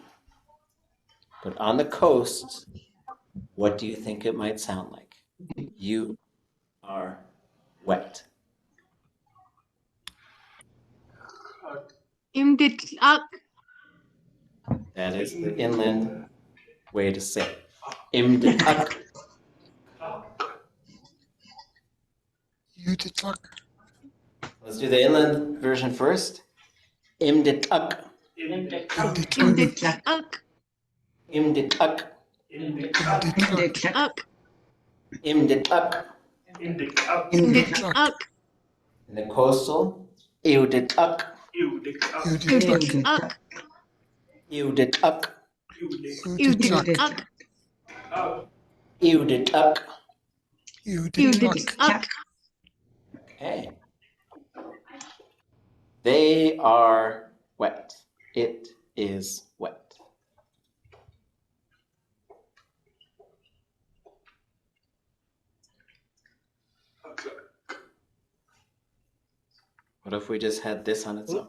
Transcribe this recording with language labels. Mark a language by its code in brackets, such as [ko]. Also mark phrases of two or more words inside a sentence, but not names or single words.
[en] But on the coast, what do you think it might sound like? You are wet. [tli] Imdit'ak. [en] That is the inland way to say it. [tli] Imdit'ak. ʼatudli.átk. [en] Let's do the inland version first. [tli] Imdit'ak. Imdit'ak. Imdit'ak. Imdit'ak. Imdit'ak. Imdit'ak. [en] In the coastal, Iudit'ak. [tli] Imdit'ak. Iudit'ak. Imdit'ak. Iudit'ak. Imdit'ak. [en] Okay. They are wet. It is wet. What if we just had this on its own?